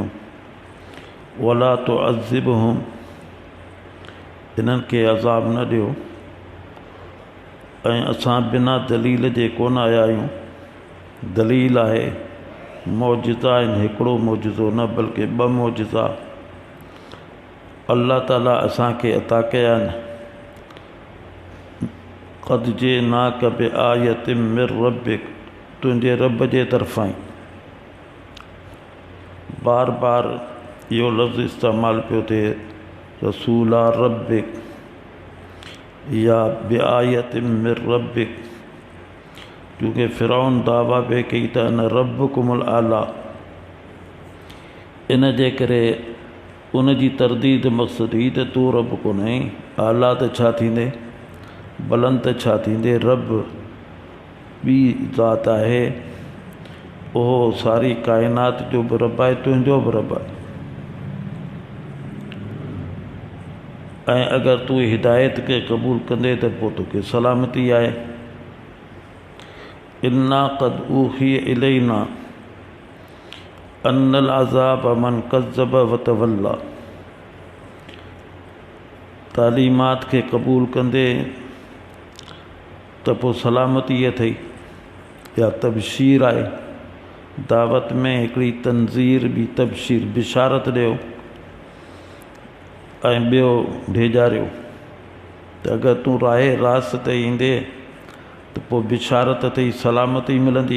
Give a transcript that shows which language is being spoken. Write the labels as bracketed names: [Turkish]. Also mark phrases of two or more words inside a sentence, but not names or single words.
[Arabic] ولا تعذبهم, [Sindhi] हिननि खे अज़ाब न ॾियो। ऐं असां बिना दलील जे कोन आया आहियूं। दलील आहे, मौजिज़ा आहिनि, हिकिड़ो मौजिज़ो न बल्कि ॿ मौजिज़ा अल्लाह ताला असांखे अता कया आहिनि। [Arabic] قد جئناك بآية من ربك, [Sindhi] तुंहिंजे रब जे तरफ़ां ई। बार बार इहो लफ़्ज़ इस्तेमालु पियो थिए, [Arabic] رسولا ربك يا بآية من ربك, [Sindhi] क्योंकि फ़िरौन दावा पे कई त [Arabic] أنا ربكم الأعلى. [Sindhi] इन जे करे उन जी तरदीद मक़सद ही त तूं रब कोन्हे। आला त छा थींदे, बुलंद त छा थींदे। रब ॿी ज़ात आहे, उहो सारी काइनात जो बि रब आहे, तुंहिंजो बि रब आहे। ऐं अगरि तूं हिदायत खे क़बूल कंदे त पोइ तोखे सलामती आहे। [Arabic] إنا قد أوحي إلينا أن العذاب من كذب وتولى. [Sindhi] तालीमात खे क़बूल कंदे त पोइ सलामती अथई, या तबशीर आहे। दावत में हिकिड़ी तंज़ीर बि तबशीर, बिशारत ॾियो। ऐं ॿियो ढेजारियो त अगरि तूं राहे रास ते ईंदे त पोइ बिशारत अथई, सलामती मिलंदी।